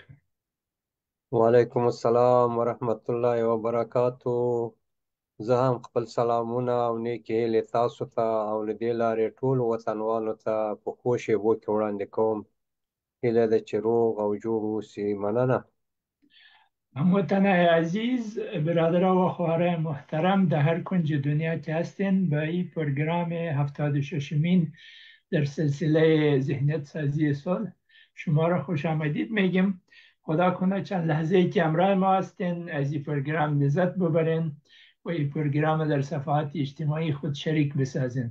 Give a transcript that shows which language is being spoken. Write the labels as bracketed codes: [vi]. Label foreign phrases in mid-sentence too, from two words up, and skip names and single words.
[ar] وعلیکم السلام ورحمت الله وبرکاتو. [ps] زه هم خپل سلامونه او نیکې هیلې تاسو ته او له دې لارې ټولو وطنوالو ته په ښو شېبو کې وړاندې کوم. هیله ده چې روغ او جوړ اوسئ. مننه. [fa] هموطنای عزیز، برادران و خواهرای محترم در هر کنج دنیا که هستین، به این پروگرام 76مین در سلسله ذهنیت سازی صلح شما را خوش آمدید میگیم. خدا کنه چند لحظه که همراه ما هستین از این پروگرام لذت ببرین و این پروگرام در صفحات اجتماعی خود شریک بسازین.